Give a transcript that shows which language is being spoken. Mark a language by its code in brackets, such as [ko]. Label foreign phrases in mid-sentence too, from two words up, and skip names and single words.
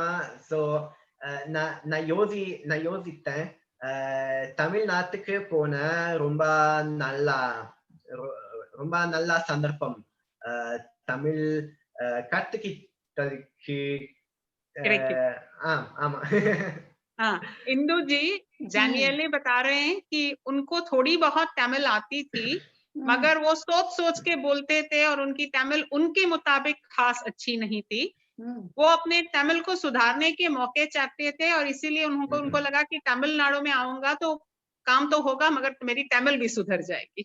[ta] சோ நான் யோசித்தேன், தமிழ்நாட்டுக்கு போன ரொம்ப நல்ல சந்தர்ப்பம் தமிழ் கத்துக்கிட்டதுக்கு. ஆமா. [hi] इंदु जी डैनियल बता रहे हैं कि उनको थोड़ी बहुत तमिल आती थी, मगर वो सोच के बोलते थे और उनकी तमिल उनके मुताबिक खास अच्छी नहीं थी। वो अपने तमिल को सुधारने के मौके चाहते थे और इसीलिए उनको लगा कि तमिलनाडु में आऊंगा तो काम तो होगा, मगर मेरी तमिल भी सुधर जाएगी।